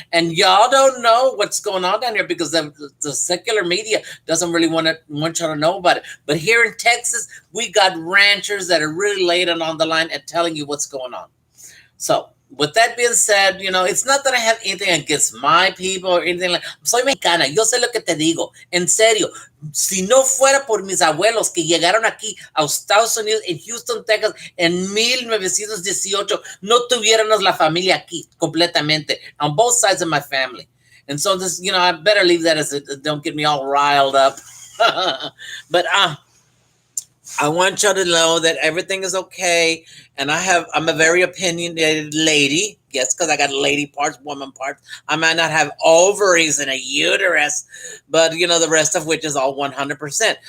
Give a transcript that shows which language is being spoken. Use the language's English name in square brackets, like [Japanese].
[English] And y'all don't know what's going on down here because the secular media doesn't really want y'all to know about it. But here in Texas, we got ranchers that are really laying it on the line and telling you what's going on. So, with that being said, it's not that I have anything against my people or anything like. [Spanish] Soy mexicana, yo sé lo que te digo. En serio, si no fuera por mis abuelos que llegaron aquí a Estados Unidos, en Houston, Texas, en 1918, no tuviéramos la familia aquí completamente, [English] on both sides of my family. And so this, I better leave that as it, don't get me all riled up. But I want y'all to know that everything is okay. And I'm a very opinionated lady. Yes, because I got lady parts, woman parts. I might not have ovaries and a uterus, but the rest of which is all 100%.